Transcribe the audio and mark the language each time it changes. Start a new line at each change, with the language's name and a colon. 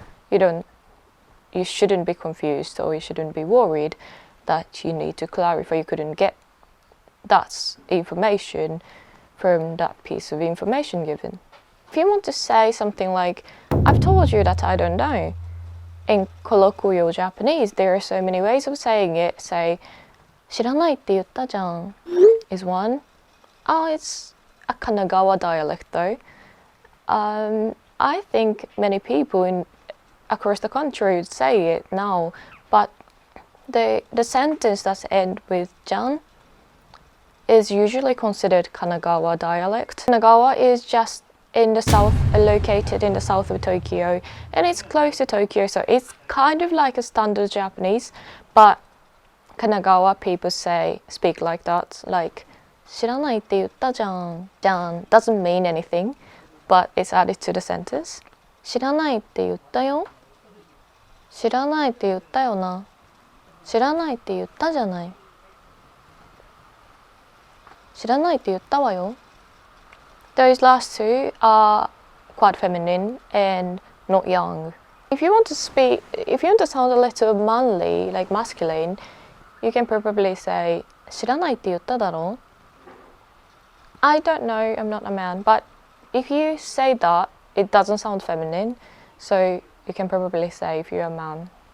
English: You shouldn't be confused or you shouldn't be worried that you need to clarify. You couldn't get that information from that piece of information given. If you want to say something like, I've told you that I don't know, in colloquial Japanese there are so many ways of saying it. Say,
Japanese: 知らないって言ったじゃん
English: is one. Oh, it's a Kanagawa dialect though. I think many people across the country would say it now, but the sentence that ends with jan is usually considered Kanagawa dialect. Kanagawa is just in the south, located in the south of Tokyo, and it's close to Tokyo, so it's kind of like a standard Japanese, but Kanagawa people speak like that, like
Japanese: 知らないって言ったじゃん
English: doesn't mean anything, but it's added to the sentence.
Japanese: 知らないって言ったよ知らないって言ったよな知らないって言ったじゃない知らないって言ったわよ
English: Those last two are quite feminine and not young. If you want to sound a little manly, like masculine, you can probably say
Japanese: 知らないって言っただろ?
English: I don't know, I'm not a man, but if you say that, it doesn't sound feminine, so you can probably say if you're a man.